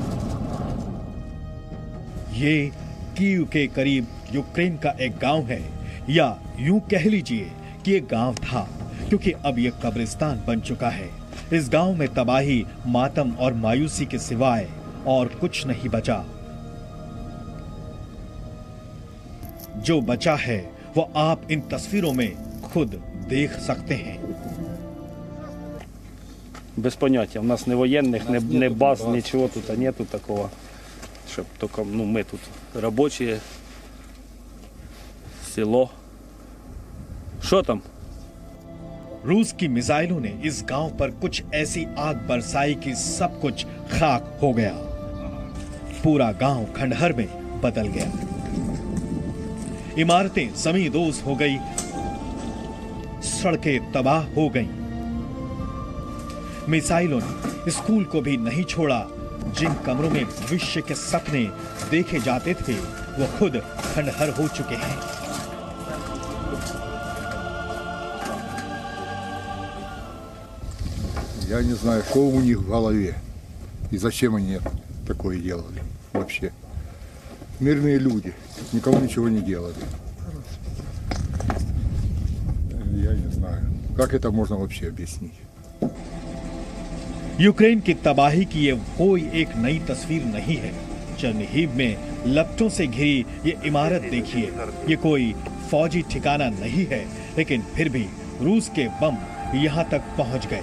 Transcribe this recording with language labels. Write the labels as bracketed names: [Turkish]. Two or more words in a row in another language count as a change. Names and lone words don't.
[Hindi] ये कीव के करीब यूक्रेन का एक गांव है, या यूं कह लीजिए कि एक गांव था, क्योंकि अब यह कब्रिस्तान बन चुका है। इस गांव में तबाही, मातम और मायूसी के सिवाय और कुछ नहीं बचा। जो बचा है वो आप इन तस्वीरों में खुद देख सकते हैं। [Russian] Без понятия. У нас не военных, не баз, ничего тут нету такого. Чтоб только, мы тут рабочие. Село. Что там? [Hindi] रूस की मिसाइलों ने इस गांव पर कुछ ऐसी आग बरसाई कि सब कुछ खाक हो गया। पूरा गांव खंडहर में बदल गया। इमारतें जमींदोज हो गई, सड़कें तबाह हो गईं। मिसाइलों ने स्कूल को भी नहीं छोड़ा। जिन कमरों में भविष्य के सपने देखे जाते थे, वो खुद खंडहर हो चुके हैं। [Russian] Я не знаю, что у них в голове и зачем они такое делали вообще. Мирные люди, никому ничего не делали. Я не знаю, как это можно вообще объяснить. [Hindi] यूक्रेन की तबाही की ये कोई एक नई तस्वीर नहीं है। चर्निहिव में लपटों से घिरी ये इमारत देखिए। ये कोई फौजी ठिकाना नहीं है, लेकिन फिर भी रूस के बम यहाँ तक पहुँच गए।